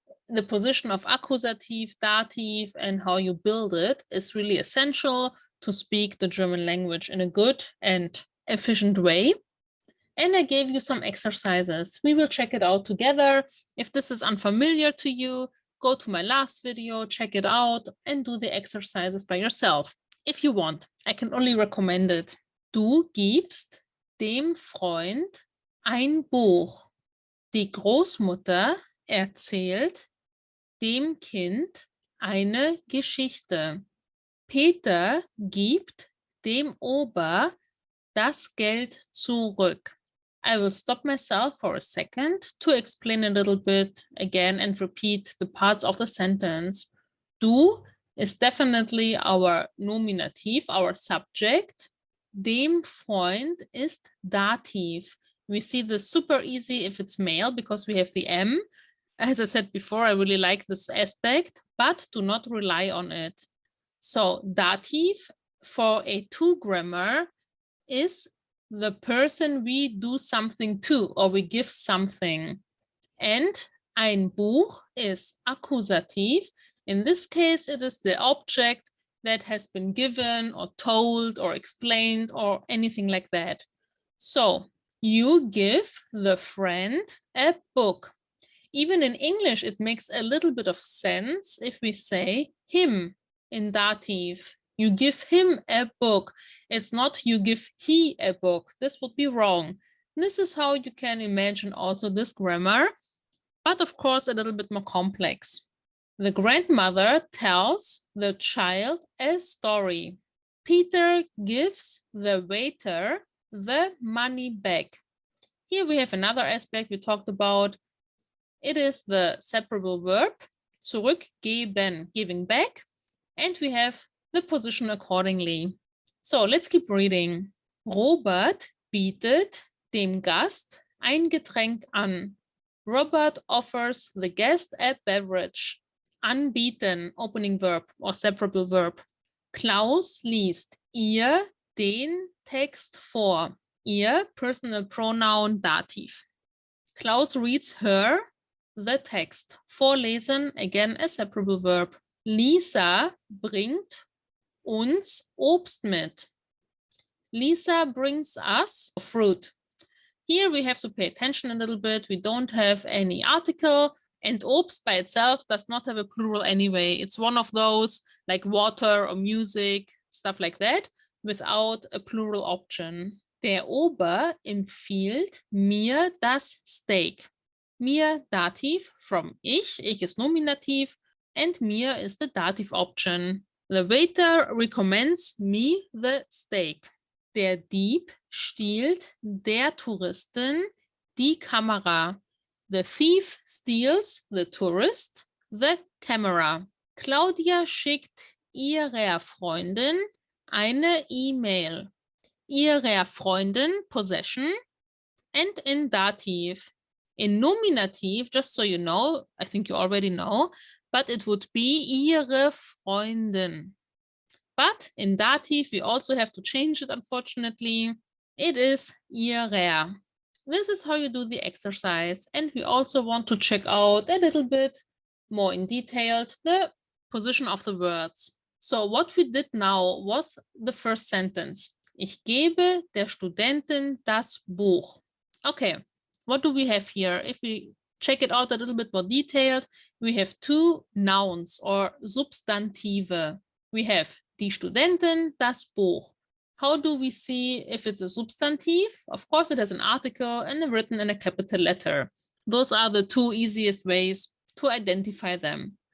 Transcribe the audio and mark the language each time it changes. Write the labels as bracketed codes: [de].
[en] The position of accusative, dative, and how you build it is really essential to speak the German language in a good and efficient way. And I gave you some exercises. We will check it out together. If this is unfamiliar to you, go to my last video, check it out, and do the exercises by yourself. If you want, I can only recommend it. [de] Du gibst dem Freund ein Buch. Die Großmutter erzählt dem Kind eine Geschichte. Peter gibt dem Ober das Geld zurück. [en] I will stop myself for a second to explain a little bit again and repeat the parts of the sentence. Du is definitely our nominative, our subject. [de] Dem Freund ist [en] dative. We see this super easy if it's male because we have the M. As I said before, I really like this aspect, but do not rely on it. So dative for A2 grammar is the person we do something to or we give something. And ein Buch is accusative. In this case, it is the object that has been given or told or explained or anything like that. So you give the friend a book. Even in English, it makes a little bit of sense if we say him in dative. You give him a book. It's not you give he a book. This would be wrong. This is how you can imagine also this grammar, but of course a little bit more complex. The grandmother tells the child a story. Peter gives the waiter the money back. Here we have another aspect we talked about. It is the separable verb, zurückgeben, giving back, and we have the position accordingly. So let's keep reading. [de] Robert bietet dem Gast ein Getränk an. [en] Robert offers the guest a beverage. Anbieten, opening verb or separable verb. [de] Klaus liest ihr den Text vor. [en] Ihr, personal pronoun dative. Klaus reads her the text. Vorlesen, again a separable verb. [de] Lisa bringt uns Obst mit. [en] Lisa brings us fruit. Here we have to pay attention a little bit. We don't have any article, and Obst by itself does not have a plural anyway. It's one of those like water or music, stuff like that, without a plural option. [de] Der Ober empfiehlt mir das Steak. [en] Mir dative from ich is nominative, and mir is the dative option. The waiter recommends me the steak. [de] Der Dieb stiehlt der Touristin die Kamera. [en] The thief steals the tourist the camera. [de] Claudia schickt ihrer Freundin eine E-Mail. [en] Ihrer Freundin, possession, and in dative. In nominative, just so you know, I think you already know, but it would be ihre Freundin. But in dative, we also have to change it, unfortunately. It is ihrer. This is how you do the exercise. And we also want to check out a little bit more in detail the position of the words. So what we did now was the first sentence. [de] Ich gebe der Studentin das Buch. [en] Okay, what do we have here? If we check it out a little bit more detailed, we have two nouns or Substantive. We have [de] die Studentin, das Buch. [en] How do we see if it's a substantive? Of course, it has an article and written in a capital letter. Those are the two easiest ways to identify them.